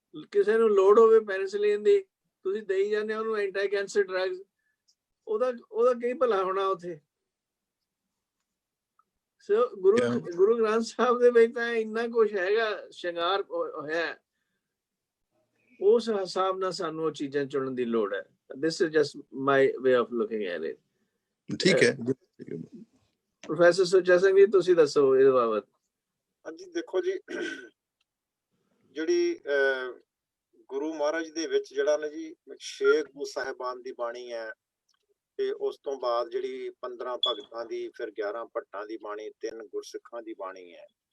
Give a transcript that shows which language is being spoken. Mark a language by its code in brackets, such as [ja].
[pa] ਕਿਸੇ ਨੂੰ ਲੋੜ ਹੋਵੇ ਪੈਨਿਸਿਲਿਨ ਦੀ, ਤੁਸੀਂ ਦੇਈ ਜਾਂਦੇ ਉਹਨੂੰ ਐਂਟੀ ਕੈਂਸਰ ਡਰੱਗਸ, ਉਹਦਾ ਕੀ ਭਲਾ ਹੋਣਾ ਉੱਥੇ। ਸੋ ਗੁਰੂ ਗ੍ਰੰਥ ਸਾਹਿਬ ਦੇ ਵਿੱਚ ਤਾਂ ਇੰਨਾ ਕੁਛ ਹੈਗਾ, ਸ਼ਿੰਗਾਰ ਹੈ, ਉਸ ਹਿਸਾਬ ਨਾਲ ਸਾਨੂੰ ਉਹ ਚੀਜ਼ਾਂ ਚੁਣਨ ਦੀ ਲੋੜ ਹੈ। [en] This is just my way of looking at it. [pa] ਠੀਕ ਹੈ। ਪ੍ਰੋਫੈਸਰ ਸੁੱਚਾ ਸਿੰਘ ਜੀ, ਤੁਸੀਂ ਦੱਸੋ ਇਹਦੇ ਬਾਬਤ। ਹਾਂਜੀ, ਦੇਖੋ ਜੀ, ਜਿਹੜੀ ਗੁਰੂ ਮਹਾਰਾਜ ਦੇ ਵਿੱਚ ਜਿਹੜਾ ਨਾ ਜੀ 6 ਗੁਰੂ ਸਾਹਿਬਾਨ ਦੀ ਬਾਣੀ ਹੈ, ਤੇ ਉਸ ਤੋਂ ਬਾਅਦ ਜਿਹੜੀ 15 ਭਗਤਾਂ ਦੀ, ਫਿਰ 11 ਭੱਟਾਂ ਦੀ ਬਾਣੀ, 3 ਗੁਰਸਿੱਖਾਂ ਦੀ ਬਾਣੀ ਹੈ।